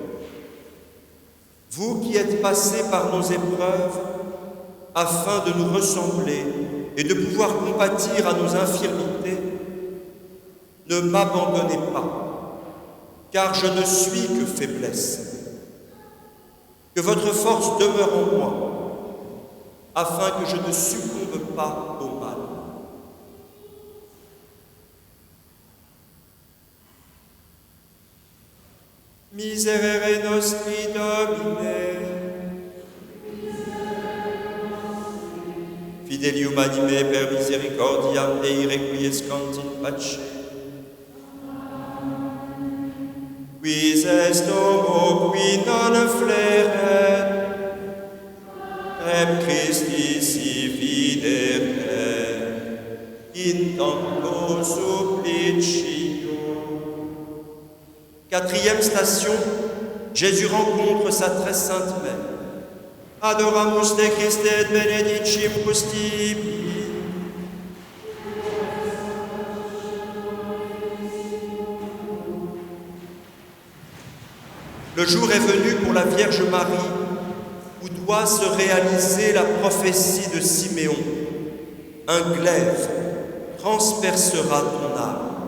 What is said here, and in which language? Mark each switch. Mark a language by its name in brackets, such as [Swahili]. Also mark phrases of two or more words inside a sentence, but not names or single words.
[French] Vous qui êtes passés par nos épreuves afin de nous ressembler et de pouvoir compatir à nos infirmités, ne m'abandonnez pas, car je ne suis que faiblesse. Que votre force demeure en moi, afin que je ne succombe pas au mal. [Latin] Miserere nostri Domine, Fidelium anime per misericordiam Dei requiescant in pace. quis est homo qui non fleret, rem Christi si videre, in tanto supplicio. [French] Quatrième station, Jésus rencontre sa très sainte mère. [Latin] Adoramus te Christe et benedicimus tibi. [French] Le jour est venu pour la Vierge Marie où doit se réaliser la prophétie de Siméon. Un glaive transpercera ton âme.